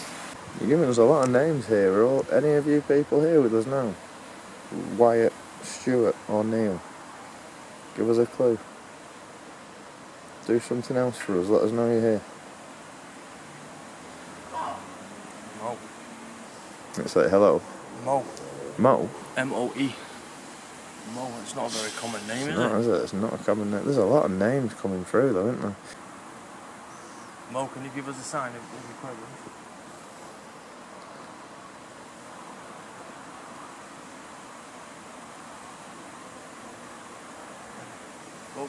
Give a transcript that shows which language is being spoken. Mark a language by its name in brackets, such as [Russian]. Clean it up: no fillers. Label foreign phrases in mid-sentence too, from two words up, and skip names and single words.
[English] You're giving us a lot of names here. Are all, any of you people here with us now? Wyatt, Stewart or Neil? Give us a clue. Do something else for us. Let us know you're here. Mo. Let's say hello. Mo. Mo? M-O-E. Mo, it's not a very common name, Is it? It's not a common name. There's a lot of names coming through though, isn't there? Mo, can you give us a sign if you're present? Oh.